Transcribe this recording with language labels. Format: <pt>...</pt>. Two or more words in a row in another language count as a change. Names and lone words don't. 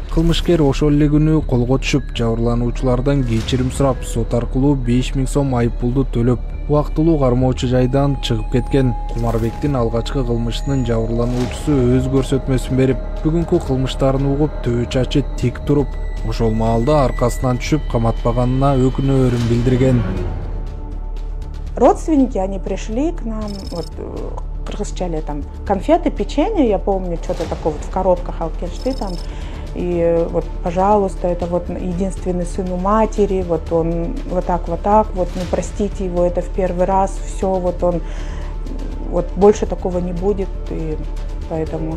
<ky>Кылмышкер ошол эле күнү колго түшүп, жабырлануучулардан кечирим сурап, сот аркылуу 5000 сом айыппулду төлөп, убактылуу кармоочу жайдан чыгып кеткен. Кумарбектин алгачкы кылмышынын жабырлануучусу өз көрсөтмөсүн берип, бүгүнкү кылмыштарын угуп, төбө чачы тик туруп, ошол маалда аркасынан түшүп каматпаганына өкүнөөрүн билдирген.</ky> <ru>Родственники, они пришли к нам, вот кыргызчале там конфеты, печенье, я помню, что-то такое вот в коробках алкеншты там. И вот, пожалуйста, это вот единственный сын у матери, вот он вот так, вот, ну простите его, это в первый раз, все, вот он, вот больше такого не будет, и поэтому...</ru>